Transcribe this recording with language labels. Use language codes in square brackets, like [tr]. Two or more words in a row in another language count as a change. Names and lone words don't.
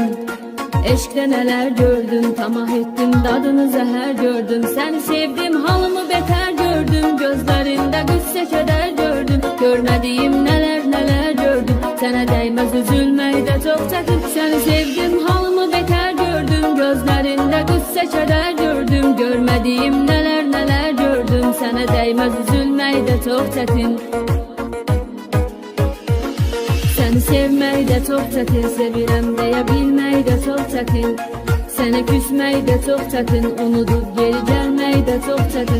[tr] Eşkte neler gördüm, tamah ettim dadını zehir gördüm. Seni sevdim halımı beter gördüm, gözlerinde güsse keder gördüm. Görmediğim neler neler gördüm, sana değmez üzülmeyi de çok çekip. Seni sevdim halımı beter gördüm, gözlerinde qüssə kədər gördüm. [az] Görmədiyim nələr gördüm. Sənə dəyməz üzülmək də çox çətin. Səni sevmək də çox çətin, sevirəm deyə bilmək də çox çətin. Sənə küsmək də çox çətin, unudub geri gəlmək də çox çətin.